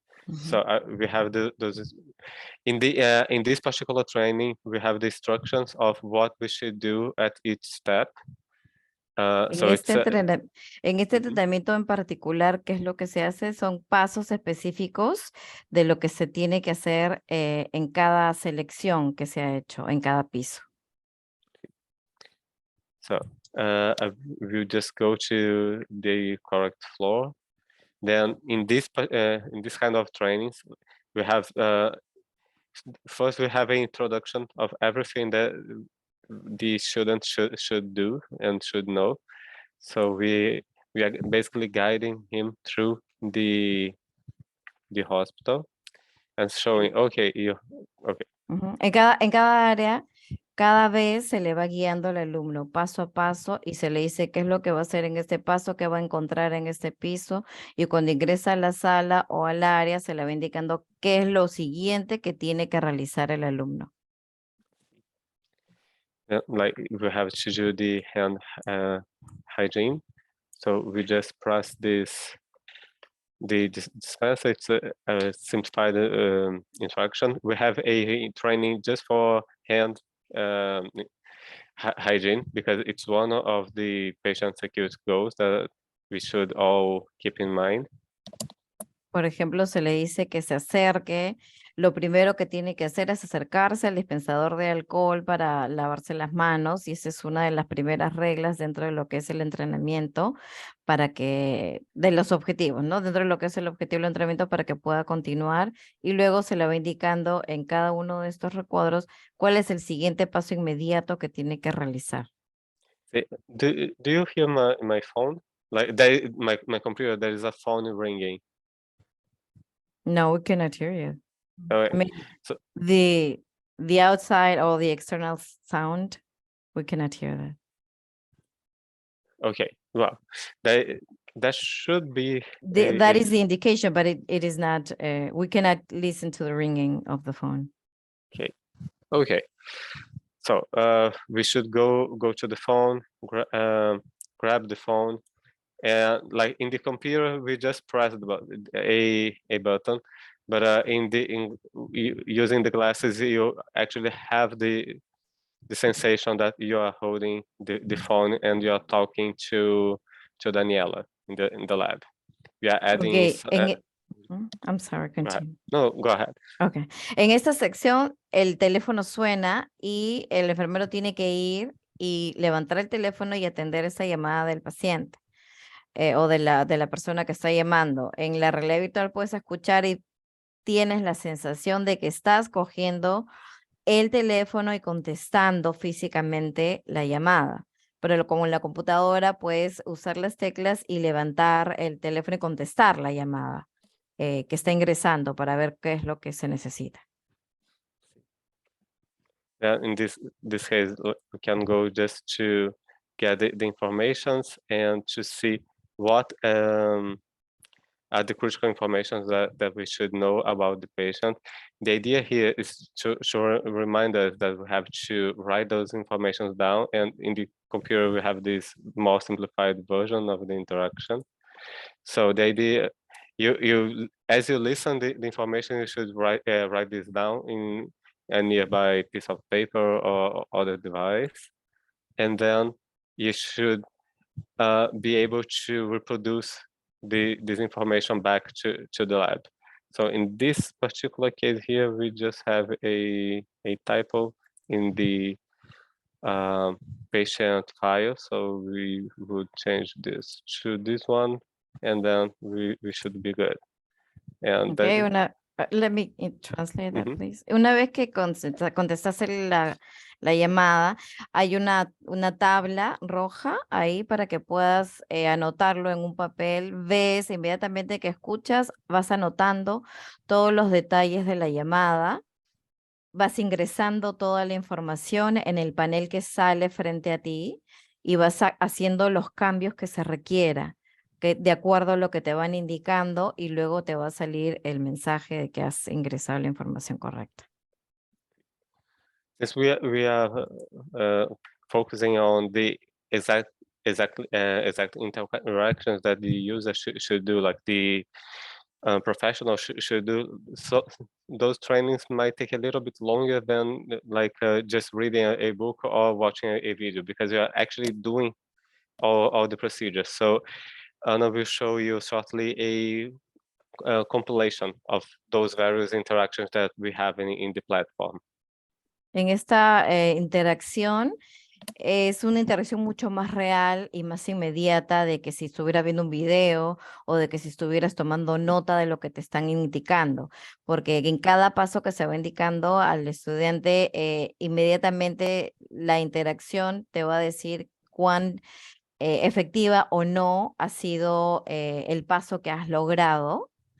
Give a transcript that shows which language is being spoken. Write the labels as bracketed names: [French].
[English] So we have those in this particular training. We have the instructions of what we should do at each step. [Spanish] En este tratamiento en particular, ¿qué es lo que se hace? Son pasos específicos de lo que se tiene que hacer en cada selección que se ha hecho, en cada piso. [English] So I will just go to the correct floor. Then in this kind of trainings, we have first we have an introduction of everything that the student should do and should know. So we are basically guiding him through the hospital and showing, okay. [Spanish] En cada área cada vez se le va guiando al alumno paso a paso y se le dice qué es lo que va a hacer en este paso, qué va a encontrar en este piso, y cuando ingresa a la sala o al área se le va indicando qué es lo siguiente que tiene que realizar el alumno. [English] Like we have to do the hand hygiene. So we just press this, the dispenser. It's a simplified instruction. We have a training just for hand hygiene because it's one of the patient security goals that we should all keep in mind. [Spanish] Por ejemplo, se le dice que se acerque. Lo primero que tiene que hacer es acercarse al dispensador de alcohol para lavarse las manos, y esa es una de las primeras reglas dentro de lo que es el entrenamiento, para que, de los objetivos, ¿no? Dentro de lo que es el objetivo del entrenamiento para que pueda continuar, y luego se le va indicando en cada uno de estos recuadros cuál es el siguiente paso inmediato que tiene que realizar. [English] Do you hear my phone? Like my computer, there is a phone ringing. No, we cannot hear you. Okay. I mean, So- the outside or the external sound, we cannot hear that. Okay, well, that should be That is the indication, but it is not, we cannot listen to the ringing of the phone. okay. So we should go to the phone, grab the phone, and like in the computer we just press a button, but using the glasses you actually have the sensation that you are holding the phone and you are talking to Daniela in the lab. We are adding. Okay, I'm sorry, continue. No, go ahead. Okay. [Spanish] En esta sección, el teléfono suena y el enfermero tiene que ir y levantar el teléfono y atender esa llamada del paciente o de la persona que está llamando. En la realidad virtual puedes escuchar y tienes la sensación de que estás cogiendo el teléfono y contestando físicamente la llamada. Pero como en la computadora puedes usar las teclas y levantar el teléfono y contestar la llamada que está ingresando para ver qué es lo que se necesita. [English] In this case, we can go just to get the informations and to see what are the critical information that we should know about the patient. The idea here is to remind us that we have to write those informations down, and in the computer we have this more simplified version of the interaction. So the idea, you as you listen the information, you should write this down in a nearby piece of paper or other device, and then you should be able to reproduce this information back to the lab. So in this particular case here, we just have a typo in the patient file. So we would change this to this one, and then we should be good. And Okay, let me translate that, please. [Spanish] Una vez que contestas la llamada, hay una tabla roja ahí para que puedas anotarlo en un papel. Ves inmediatamente que escuchas, vas anotando todos los detalles de la llamada, vas ingresando toda la información en el panel que sale frente a ti y vas haciendo los cambios que se requiera, que de acuerdo a lo que te van indicando, y luego te va a salir el mensaje de que has ingresado la información correcta. [English] Yes, we are focusing on the exact interactions that the user should do, like the professional should do. So those trainings might take a little bit longer than like just reading a book or watching a video, because you are actually doing all the procedures. So Anna will show you shortly a compilation of those various interactions that we have in the platform. [Spanish] En esta interacción es una interacción mucho más real y más inmediata de que si estuviera viendo un video o de que si estuvieras tomando nota de lo que te están indicando, porque en cada paso que se va indicando al estudiante, inmediatamente la interacción te va a decir cuán efectiva o no ha sido el paso que has logrado,